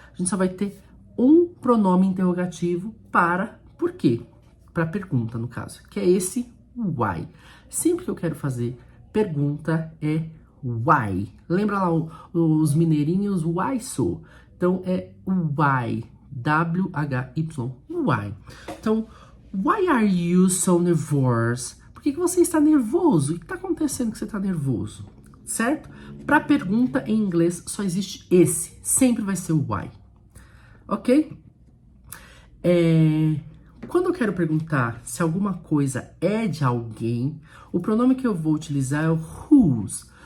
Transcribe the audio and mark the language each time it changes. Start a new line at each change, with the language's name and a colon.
Portuguese: A gente só vai ter um pronome interrogativo para porquê, para pergunta, no caso, que é esse why. Sempre que eu quero fazer pergunta é why. Lembra lá os mineirinhos,
English: why so?
Portuguese: Então é why. W-H-Y. Why?
English: Então, why are you so nervous?
Portuguese: Por que você está nervoso? O que está acontecendo que você está nervoso? Certo? Para pergunta em inglês só existe esse. Sempre vai ser o why. Ok? Quando eu quero perguntar se alguma coisa é de alguém, o pronome que eu vou utilizar é o whose.